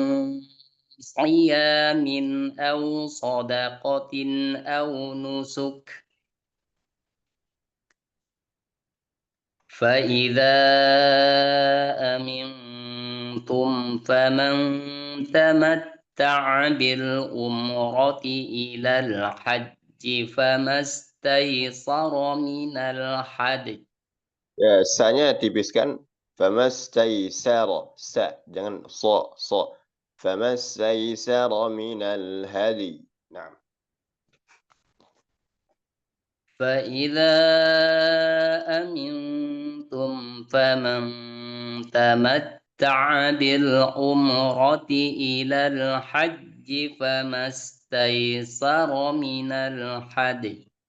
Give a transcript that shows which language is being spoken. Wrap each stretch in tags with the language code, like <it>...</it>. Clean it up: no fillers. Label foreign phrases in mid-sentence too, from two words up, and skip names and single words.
<ar>صيام أو صدقة أو نسك فإذا أمنتم فمن تمتع بالأمرة إلى الحج فما استيسر من الحج</ar> <ms>Ya, sa-nya tipiskan. Famastaysara. Sa. Jangan so. So.</ms> <ar>فما استيسر من الهدي.</ar> <ms>Nah.</ms> <ar>فإذا أمنتم فمن تمتع بالعمرة إلى الحج فما استيسر من الحج</ar>